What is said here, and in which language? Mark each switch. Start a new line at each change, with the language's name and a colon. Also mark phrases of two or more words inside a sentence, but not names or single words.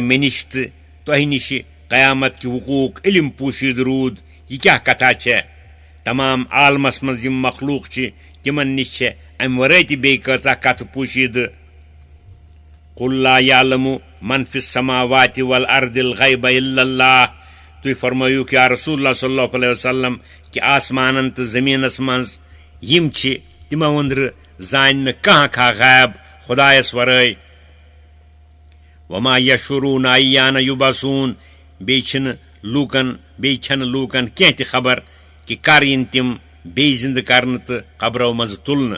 Kashmiri: مےٚ نِش تہٕ تۄہہِ نِشہِ قیامت کہِ وقوٗعُک علم پوٗشیٖدٕ روٗد یہِ کیٛاہ کتھا چھےٚ تمام عالمس منٛز یِم مخلوٗق چھِ تِمن نِش چھےٚ امہِ ورٲے تہِ بیٚیہِ کۭژاہ کتھٕ پوٗشیٖدٕ
Arabic: قُل لا یعلمُ من فی السماوات والارض الغیب الا اللہ
Kashmiri: تُہۍ فرمٲیِو یا
Arabic: رسول اللہ صلی اللہ علیہ وسلم
Kashmiri: کہ آسمانن تہٕ زٔمیٖنس منٛز یِم چھِ تِمو أنٛدرٕ زانہِ نہٕ کانٛہہ کانٛہہ غایب خۄدایس ورٲے
Arabic: وما یشعرون ایان یُبعثون
Kashmiri: بیٚیہِ چھنہٕ لوٗکن کینٛہہ تہِ خبر کہ کر یِن تِم بیٚیہِ زِندٕ کرنہٕ تہٕ قبرو منٛزٕ تُلنہٕ